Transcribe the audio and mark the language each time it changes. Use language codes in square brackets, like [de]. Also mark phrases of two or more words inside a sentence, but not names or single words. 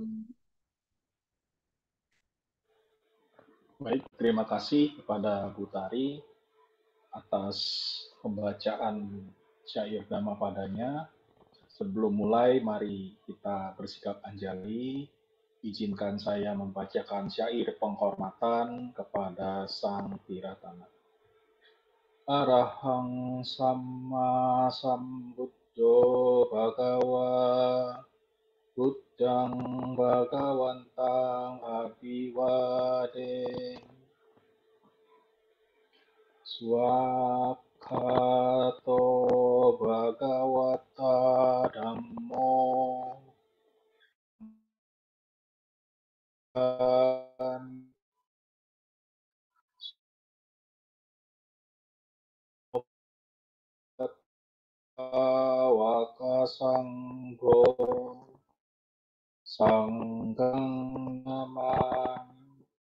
[id] Baik, terima kasih kepada Bu Tari atas pembacaan syair Dhammapadanya. Sebelum mulai, mari kita bersikap anjali. Izinkan saya membacakan syair penghormatan kepada Sang Tiratana. [pi] Arahang Samma Sambuddho Bhagawa Buddhang Bhagawantang Abhivade Swakhato Bhagavata Dhammo Wakasanggo Sanggang Namami.